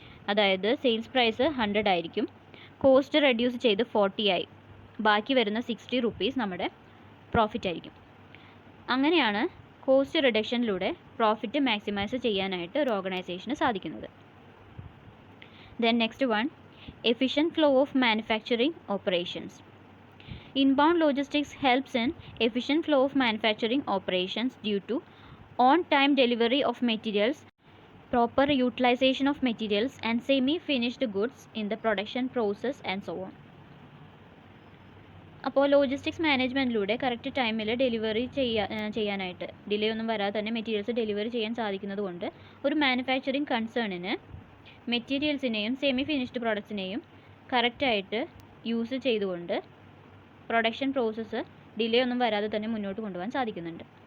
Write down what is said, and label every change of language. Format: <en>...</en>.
<ml>അതായത് sales price 100 ആയിരിക്കും, cost reduce ചെയ്ത് 40 ആയി, ബാക്കി വരുന്ന 60 റുപ്പീസ് നമ്മുടെ പ്രോഫിറ്റ് ആയിരിക്കും. അങ്ങനെയാണ് കോസ്റ്റ് റിഡക്ഷനിലൂടെ പ്രോഫിറ്റ് മാക്സിമൈസ് ചെയ്യാനായിട്ട് ഒരു ഓർഗനൈസേഷന് സാധിക്കുന്നത്.</ml> <en>Then next one, efficient flow of manufacturing operations. Inbound logistics helps in efficient flow of manufacturing operations due to on-time delivery of materials, proper utilization of materials and semi-finished goods in the production process and so on.</en> <ml>അപ്പോൾ logistics മാനേജ്മെൻറ്റിലൂടെ correct ടൈമിൽ delivery ചെയ്യാനായിട്ട് delay ഒന്നും വരാതെ തന്നെ materials delivery ചെയ്യാൻ സാധിക്കുന്നത് കൊണ്ട് ഒരു മാനുഫാക്ചറിങ് കൺസേണിന് മെറ്റീരിയൽസിനെയും സെമി ഫിനിഷ്ഡ് പ്രോഡക്ട്സിനെയും കറക്റ്റായിട്ട് യൂസ് ചെയ്തുകൊണ്ട് പ്രൊഡക്ഷൻ പ്രോസസ്സ് ഡിലേ ഒന്നും വരാതെ തന്നെ മുന്നോട്ട് കൊണ്ടുപോകാൻ സാധിക്കുന്നുണ്ട്.</ml>